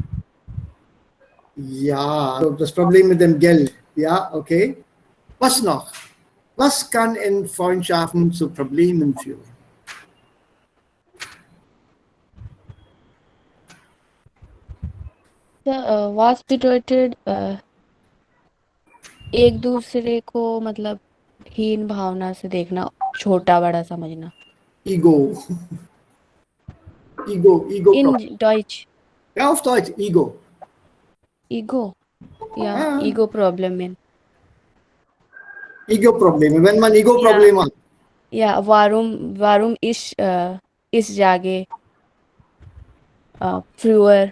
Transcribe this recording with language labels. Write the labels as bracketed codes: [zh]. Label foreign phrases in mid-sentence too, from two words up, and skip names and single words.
[de] Ja, also das Problem mit dem Geld. Ja, okay. Was noch? Was kann in Freundschaften zu Problemen führen? was bedeutet [hi] एक दूसरे को मतलब हीन भावना से देखना, छोटा बड़ा समझना. [de] Ego. In Deutsch. Ja, auf Deutsch, Ego. Ego. Ja, Ego-Probleme. Ego-Probleme, wenn man Ego-Probleme hat. Ja, warum ich sage früher